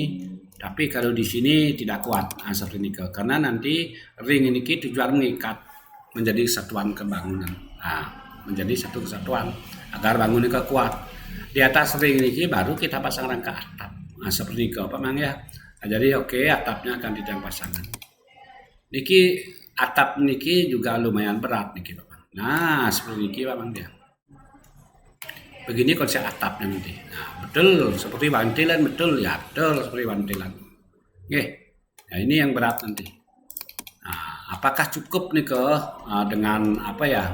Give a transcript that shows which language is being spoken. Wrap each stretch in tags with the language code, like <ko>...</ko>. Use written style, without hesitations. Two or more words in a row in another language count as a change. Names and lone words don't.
<id>Tapi kalau di sini tidak kuat seperti ini, karena nanti ring ini tujuan mengikat menjadi satuan kebangunan, menjadi satu kesatuan agar bangunan kuat. Di atas ring ini baru kita pasang rangka atap, seperti ini Pak Mang ya. Nah, jadi oke, atapnya akan kita pasangkan. Niki atap niki juga lumayan berat niki Pak Mang. Nah, seperti ini Pak Mang dia. Begini konsep atapnya nanti. Nah, betul seperti wantilan, betul ya, betul seperti wantilan. Nah, ini yang berat nanti. Nah, apakah cukup nih dengan apa ya?</id>